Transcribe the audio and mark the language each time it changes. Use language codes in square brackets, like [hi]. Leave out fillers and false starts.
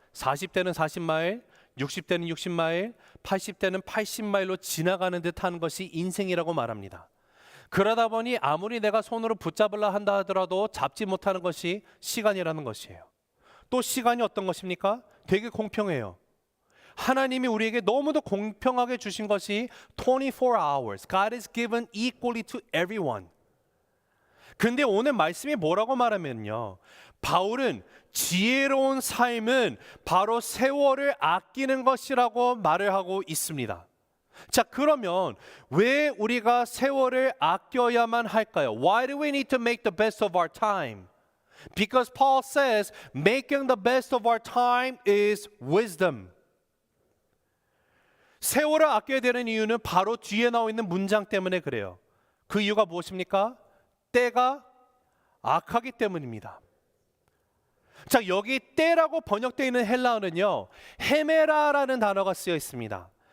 [ko] 40대는 40마일, 60대는 60마일, 80대는 80마일로 지나가는 듯한 것이 인생이라고 말합니다. 그러다 보니 아무리 내가 손으로 붙잡으려 한다 하더라도 잡지 못하는 것이 시간이라는 것이에요. 또 시간이 어떤 것입니까? 되게 공평해요. 하나님이 우리에게 너무도 공평하게 주신 것이 24 hours. [en] God is given equally to everyone. [ko] 근데 오늘 말씀이 뭐라고 말하면요, 바울은 지혜로운 삶은 바로 세월을 아끼는 것이라고 말을 하고 있습니다. 자, 그러면 왜 우리가 세월을 아껴야만 할까요? [en] Why do we need to make the best of our time? Because Paul says making the best of our time is wisdom. [ko] 세월을 아껴야 되는 이유는 바로 뒤에 나와 있는 문장 때문에 그래요. 그 이유가 무엇입니까? 때가 악하기 때문입니다. 자, 여기 때라고 번역되어 있는 헬라어는요, 헤메라라는 단어가 쓰여 있습니다.